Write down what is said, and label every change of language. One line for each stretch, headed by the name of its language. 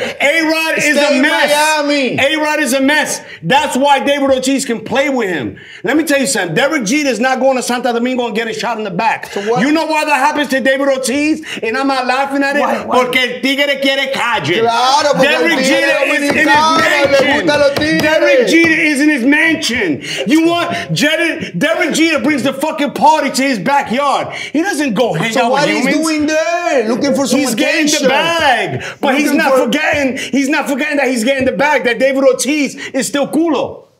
English: A-Rod is a mess. A-Rod is a mess. That's why David Ortiz can play with him. Let me tell you something. Derek Jeter is not going to Santo Domingo and getting shot in the back. So you know why that happens to David Ortiz? And I'm not laughing at it.
Spanish: Porque el tigre quiere calle.
English: Derek Jeter is in his mansion. Derek Jeter is in his mansion. You want Derek Jeter brings the fucking party to his backyard. He doesn't go hang out with humans. What he's doing there? Looking for some He's getting the bag. But he's not forgetting that he's getting the bag, that David Ortiz is still culo.